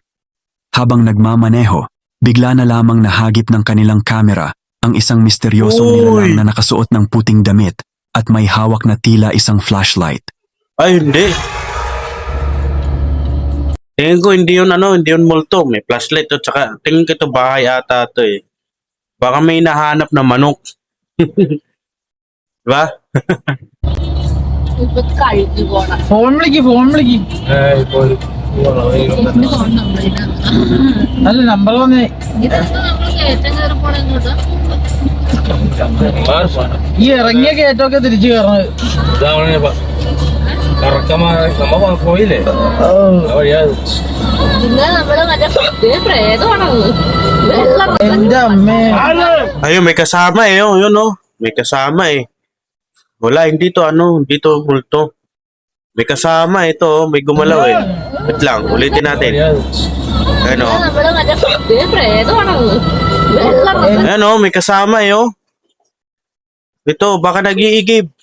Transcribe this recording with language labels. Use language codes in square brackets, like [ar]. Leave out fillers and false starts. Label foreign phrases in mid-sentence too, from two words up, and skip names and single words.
[tl] Habang nagmamaneho, bigla na lamang nahagip ng kanilang kamera ang isang misteryosong nilalang na nakasuot ng puting damit at may hawak na tila isang flashlight. Ay, hindi. Tingin ko hindi yun multo. May flashlight at saka tingin ko ito bahay ata ito Baka may nahanap na manok. Diba? [ml] ഫോൺ വിളിക്ക് അല്ല നമ്പർ വന്നേ ഈ ഇറങ്ങിയ കയറ്റമൊക്കെ തിരിച്ചു കയറണത് പോയില്ലേ എന്റെ അമ്മേ [tl] Ayun, may kasama Yun, May kasama Wala, hindi to multo. May kasama ito, may gumalaw Wait lang, ulitin natin. Ayun Ayun may kasama Ito, baka nag-iigib.